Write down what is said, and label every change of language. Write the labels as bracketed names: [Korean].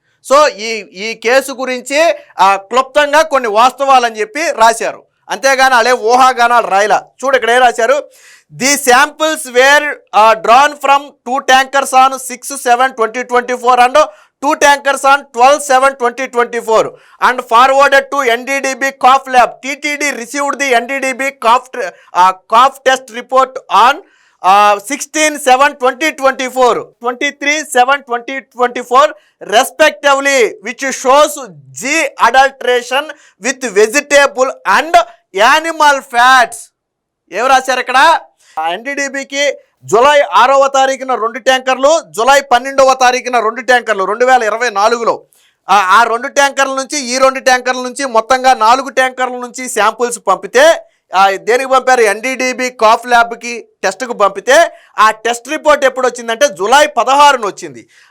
[Telugu] So ఈ case గురించి క్లుప్తంగా కొన్ని వాస్తవాలు అని చెప్పి రాశారు, అంతేగాని అలే ఊహాగానాలు రాయలా. చూడు ఇక్కడ ఏం రాశారు, [English] The samples were drawn from 2 tankers on 6/7/2024 and 2 tankers on 12/7/2024 and forwarded to NDDB cough lab. TTD received the NDDB cough test report on 16/7/2024, 23/7/2024 respectively, which shows G adulteration with vegetable and animal fats. [Telugu] ఎవరు రాశారు ఇక్కడ, ఎన్డీడీబీకి July 6వ తారీఖున 2 ట్యాంకర్లు, July 12వ తారీఖున 2 ట్యాంకర్లు 2024లో ఆ 2 ట్యాంకర్ల నుంచి ఈ 2 ట్యాంకర్ల నుంచి మొత్తంగా 4 ట్యాంకర్ల నుంచి శాంపుల్స్ పంపితే దేనికి పంపారు, ఎన్డీడీబీ కాఫ్ ల్యాబ్కి టెస్ట్కు పంపితే ఆ టెస్ట్ రిపోర్ట్ ఎప్పుడు వచ్చిందంటే జూలై 16న వచ్చింది.